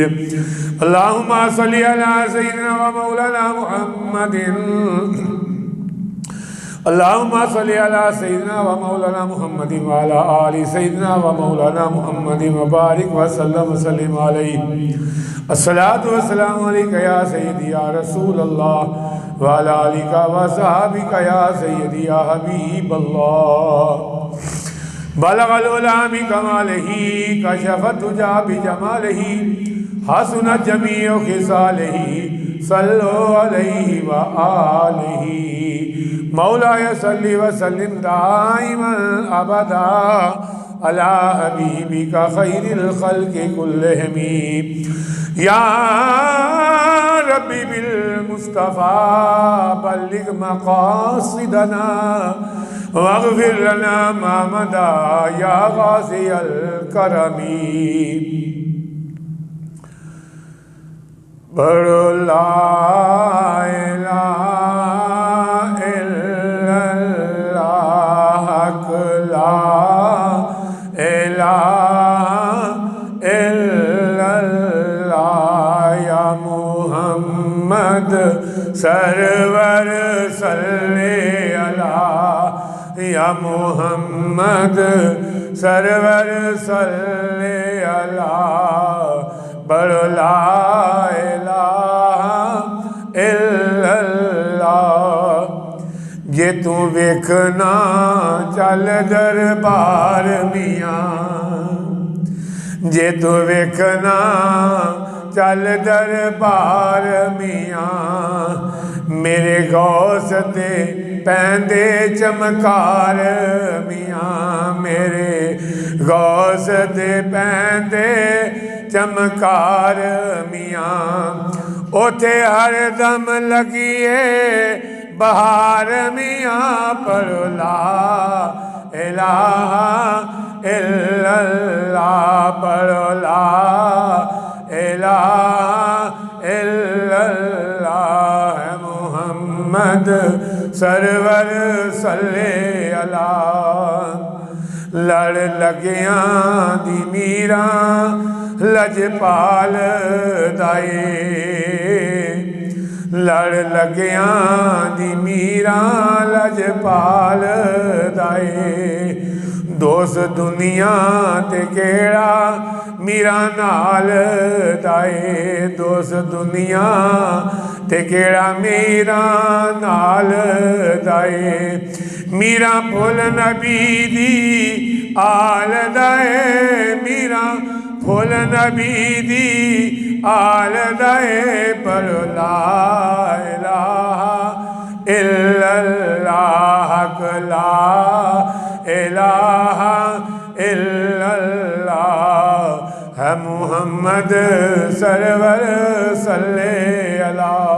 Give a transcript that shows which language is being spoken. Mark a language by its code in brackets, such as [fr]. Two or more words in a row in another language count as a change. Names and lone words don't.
[ar] اللهم صل على سيدنا ومولانا محمد اللهم صل على سيدنا ومولانا محمد وعلى آل سيدنا ومولانا محمد وبارك وسلم وسلم عليه. الصلاة والسلام عليك يا سيدي يا رسول الله وعلى آلك وصحابك يا سيدي يا حبيب الله. بلغ العلى بكماله كشف الدجى بجماله حسنت جميع خصاله صلوا عليه وآله مولاي صل وسلم دائما أبدا على حبيبك خير الخلق كلهم يا ربي بالمصطفى بلغ مقاصدنا واغفر لنا ما مضى يا غازي الكرم. पढ़ो لا إله إلا الله لا إله إلا الله يا محمد سرور صل على يا محمد سرور صل على. पढ़ो لا إله إلا الله. [pa] جے توں ویکھنا چل دربار میاں، جے توں ویکھنا چل دربار میاں، میرے غوث تے پیندے چمکار میاں، میرے غوث تے پیندے چمکار میاں. اوتھے ہر دم لگیے بہار میاں. [ar] पढ़ो لا إله إلا الله. पढ़ो لا إله إلا الله محمد سرور صل على. [pa] لڑ لگیاں دی میرا لجپال دائے، لڑ لگیاں دی میرا لجپال دائے. دوست دنیا تے کیڑا میرا نال دائے، دوست دنیا تے کیڑا میرا نال دائے. میرا پھل نبی دی آل دائے، میرا پھل نبی دی آل دائے. [ar] पढ़ो لا إله إلا الله لا إله إلا الله है محمد سرور صل على।